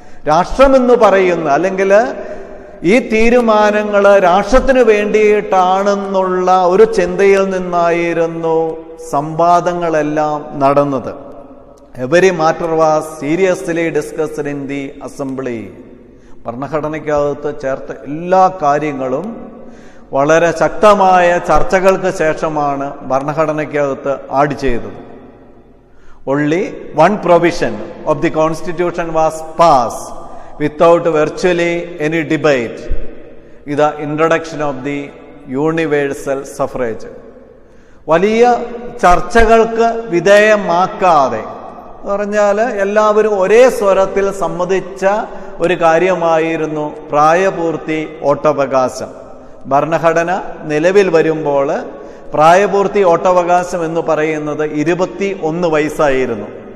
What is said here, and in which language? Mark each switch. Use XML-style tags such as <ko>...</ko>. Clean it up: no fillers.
<ml>രാഷ്ട്രം എന്ന് പറയുന്ന, അല്ലെങ്കിൽ ഈ തീരുമാനങ്ങൾ രാഷ്ട്രത്തിന് വേണ്ടിയിട്ടാണെന്നുള്ള ഒരു ചിന്തയിൽ നിന്നായിരുന്നു സംവാദങ്ങളെല്ലാം നടന്നത്.</ml> <en>Every matter was seriously discussed in the assembly.</en> <ml>ഭരണഘടനയ്ക്കകത്ത് ചേർത്ത എല്ലാ കാര്യങ്ങളും വളരെ ശക്തമായ ചർച്ചകൾക്ക് ശേഷമാണ് ഭരണഘടനയ്ക്കകത്ത് ആഡ് ചെയ്തത്.</ml> <en>Only one provision of the constitution was passed without virtually any debate. is the introduction of the universal suffrage.</en> <ml>വലിയ ചർച്ചകൾക്ക് വിധേയമാക്കാതെ, പറഞ്ഞാൽ എല്ലാവരും ഒരേ സ്വരത്തിൽ സമ്മതിച്ച ഒരു കാര്യമായിരുന്നു പ്രായപൂർത്തി വോട്ടവകാശം. ഭരണഘടന നിലവിൽ വരുമ്പോൾ പ്രായപൂർത്തി വോട്ടവകാശം എന്ന് പറയുന്നത് 21 വയസ്സായിരുന്നു.</ml>